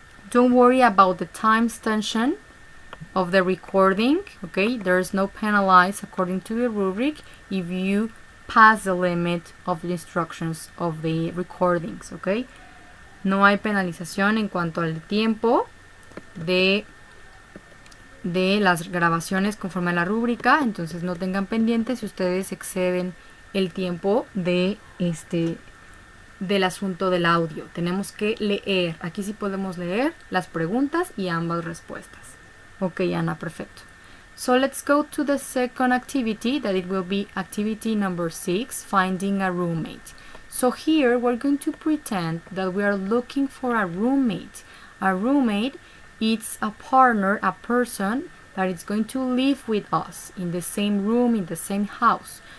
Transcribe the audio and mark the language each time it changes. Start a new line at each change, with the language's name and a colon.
English: Don't worry about the time extension of the recording, okay? There's no penalize according to the rubric if you pass the limit of the instructions of the recordings, okay?
Spanish: No hay penalización en cuanto al tiempo de las grabaciones conforme a la rúbrica, entonces no tengan pendientes si ustedes exceden el tiempo del asunto del audio. Tenemos que leer, aquí sí podemos leer las preguntas y ambas respuestas. Ok, Ana, perfecto.
English: So let's go to the second activity, that it will be activity number 6, finding a roommate. So here we're going to pretend that we are looking for a roommate. A roommate is a partner, a person that is going to live with us in the same room, in the same house.